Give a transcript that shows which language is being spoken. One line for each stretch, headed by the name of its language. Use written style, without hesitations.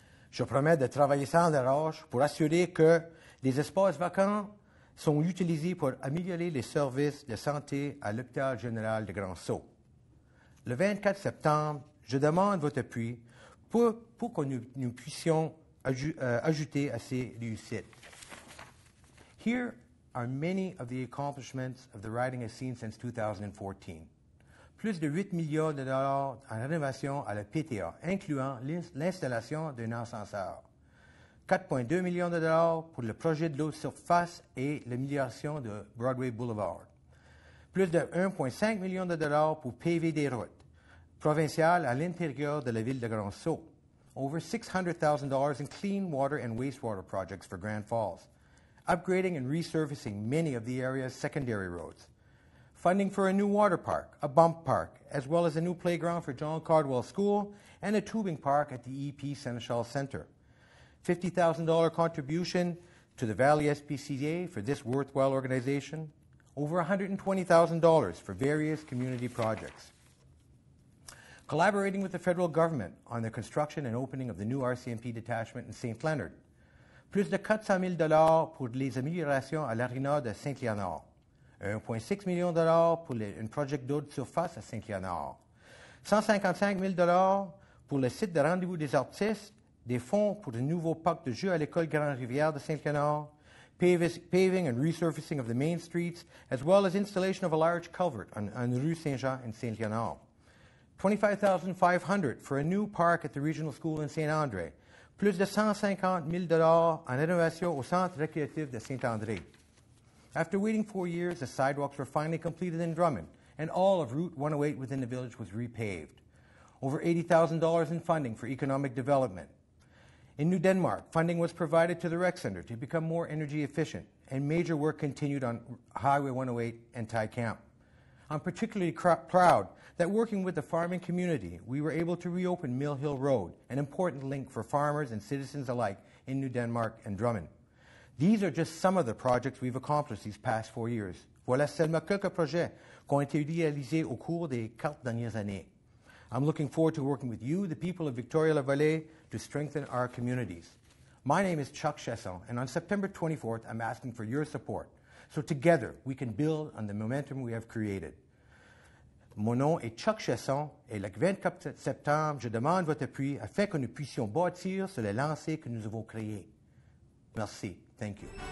French: Je promets de travailler sans relâche pour assurer que les espaces vacants sont utilisés pour améliorer les services de santé à l'hôpital général de Grand-Sault. Le 24 septembre, je demande votre appui pour que nous puissions ajouter à ces réussites.
English: Here are many of the accomplishments of the riding has seen since 2014.
French: Plus de 8 millions de dollars en rénovation à la PTA, incluant l'installation d'un ascenseur. 4,2 millions de dollars pour le projet de l'eau de surface et l'amélioration de Broadway Boulevard. Plus de 1,5 million de dollars pour paver des routes provinciales à l'intérieur de la ville de Grand-Sault.
English: Over $600,000 in clean water and wastewater projects for Grand Falls. Upgrading and resurfacing many of the area's secondary roads. Funding for a new water park, a bump park, as well as a new playground for John Cardwell School and a tubing park at the EP Seneschal Center. $50,000 contribution to the Valley SPCA for this worthwhile organization. Over $120,000 for various community projects. Collaborating with the federal government on the construction and opening of the new RCMP detachment in St. Leonard.
French: Plus de $400,000 pour les améliorations à l'aréna de Saint-Léonard. 1,6 million de dollars pour un projet d'eau de surface à Saint-Léonard. 155 000 $ pour le site de rendez-vous des artistes, des fonds pour le nouveau parc de jeux à l'école Grande-Rivière de Saint-Léonard,
English: paving and resurfacing of the main streets, as well as installation of a large culvert on Rue Saint-Jean in Saint-Léonard. $25,500 for a new park at the regional school in Saint-André.
French: Plus de 150 000 $ en rénovation au centre récréatif de Saint-André.
English: After waiting 4 years, the sidewalks were finally completed in Drummond, and all of Route 108 within the village was repaved. Over $80,000 in funding for economic development. In New Denmark, funding was provided to the rec center to become more energy efficient, and major work continued on Highway 108 and Thai Camp. I'm particularly proud that working with the farming community, we were able to reopen Mill Hill Road, an important link for farmers and citizens alike in New Denmark and Drummond. These are just some of the projects we've accomplished these past 4 years.
French: Voilà seulement quelques projets qui ont été réalisés au cours des 4 dernières années.
English: I'm looking forward to working with you, the people of Victoria-La-Vallée, to strengthen our communities. My name is Chuck Chesson, and on September 24th, I'm asking for your support. So together, we can build on the momentum we have created.
French: Mon nom est Chuck Chesson, et le 24 septembre, je demande votre appui afin que nous puissions bâtir sur les lancers que nous avons créés. Merci.
English: Thank you.